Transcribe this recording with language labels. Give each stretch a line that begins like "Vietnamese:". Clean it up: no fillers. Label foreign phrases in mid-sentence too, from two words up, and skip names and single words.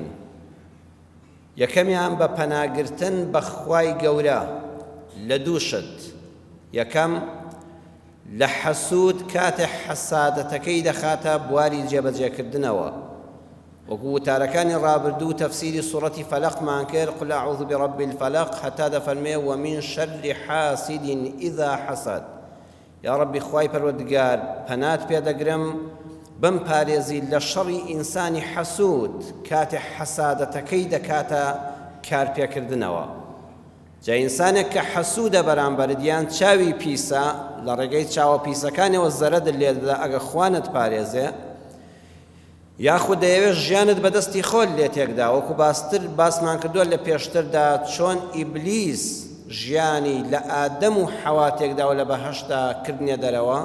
Central Kurdish: یەکەمیان بە پەناگرتن بە خوای گەورە لە دووشت. یەکەم لە حەسوود کاتێ حەسادەتەکەی دەخاتە بواری جێبەجێکردنەوە، وەکو وتارەکانی ڕابردوو تەفسیری سوورەتی فەلەقمان کرد،
Arabic: قل أعوذ برب الفلق
Central Kurdish: هەتا دەفەرمێ
Arabic: ومن شر حاسد إذا حسد.
Central Kurdish: یا ربی خوای پەروەردگار پەنات پێدەگرم بم پارێزی لە شەڕی ئینسانی حەسوود کاتێ حەسادەتەکەی دەکاتە کارپێکردنەوە. جا ئینسانێک کە حەسوودە بەرامبەرت یان چاوی پیسە، لە ڕێگەی چاوە پیسەکانەوە زەرەدت لێ دەدا ئەگە خوانت پارێزێ، یاخود دەیەوێت ژیانت بەدەستی خۆت لێ تێکدا، وەکو باسمان کردووە لە پێشتردا چۆن ئیبلیس ژیانی لە ئادەم و حەوا تێکدا و لە بەهەشتا کردنێ دەرەوە.